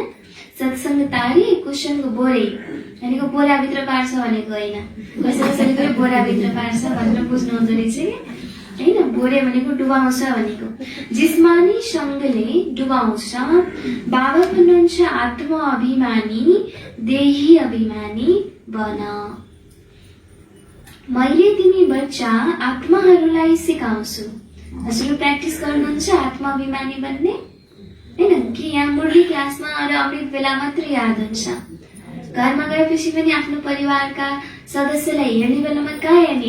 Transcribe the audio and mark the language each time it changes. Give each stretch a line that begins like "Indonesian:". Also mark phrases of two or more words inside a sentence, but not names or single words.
Nepali: सत्संग तारे कुसंग बोरे भनेको बोराभित्र पार्छ भनेको होइन। कसैले पनि बोराभित्र पार्छ भनेर बुझ्नु हुँदो रहेछ हैन? बोरे भनेको डुबाउँछ भनेको। जिस्मानी संगले डुबाउँछ। बाबा भन्नुहुन्छ आत्मा अभिमानी, देही अभिमानी बन। मैले तिमी बच्चा आत्माहरूलाई सिकाउँछु। हजुर प्र्याक्टिस गर्नुहुन्छ आत्माभिमानी बन्ने हैन कि यहाँ मुरली क्लासमा र अमृत बेला मात्रै याद हुन्छ? घरमा गएपछि पनि आफ्नो परिवारका सदस्यलाई हेर्ने बेलामा कहाँ हेर्ने?